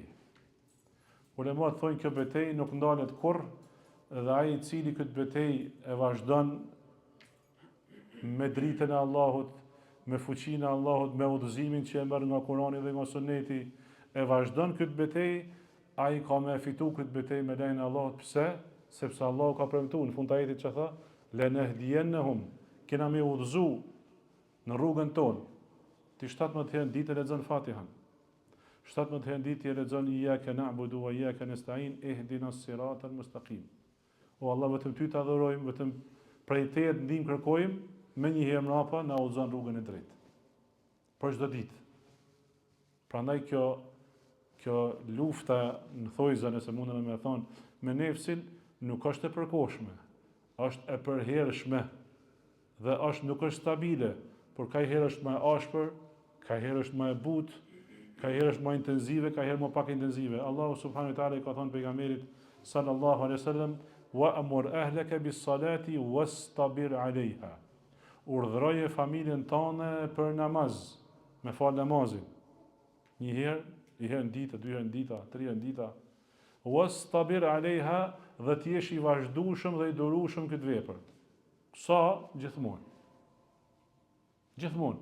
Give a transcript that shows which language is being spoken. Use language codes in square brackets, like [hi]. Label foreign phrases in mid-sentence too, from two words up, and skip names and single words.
[sq] Ulemat thonë kjo betejë nuk ndalet kurrë, dhe ai i cili këtë betejë e vazhdon me dritën e Allahut, me fuqinë e Allahut, me udhëzimin që e merr nga Kurani dhe nga Suneti, e vazhdon këtë betejë, ai ka me fitu këtë betejë me lejen e Allahut. Pse? Sepse Allahu ka premtuar në fund të ajetit që tha, lanahdiyanahum, kena me udhëzu në rrugën tonë. Ti 17 herë ditë lexon Fatihën. 17 herë ditë lexon [ar] إياك نعبد وإياك نستعين اهدنا الصراط المستقيم. [sq] O Allah, vetëm ty të adhurojmë, vetëm prej teje të ndihmë kërkojmë, me një herë mrapa na udhëzon rrugën e drejtë. Për çdo ditë. Prandaj kjo lufta në thojza, nëse mundem me thonë, me nefsin nuk është e përkohshme, është e përhershme dhe nuk është stabile, por ka herë është më e ashpër, ka herë është më e butë, ka herë është më intensive, ka herë më pak intensive. Allahu [ar] سبحانه وتعالى [sq] i ka thënë pejgamberit [ar] صلى الله عليه وسلم, وأمر أهلك بالصلاة واصطبر عليها. [sq] Urdhëroje familjen tënde për namaz, me fal namazin. Një herë në ditë, 2 herë në ditë, 3 herë në ditë. [ar] واصطبر عليها, [sq] dhe të jesh i vazhdueshëm dhe i durueshëm këtë vepër. Sa? Gjithmonë. Gjithmonë.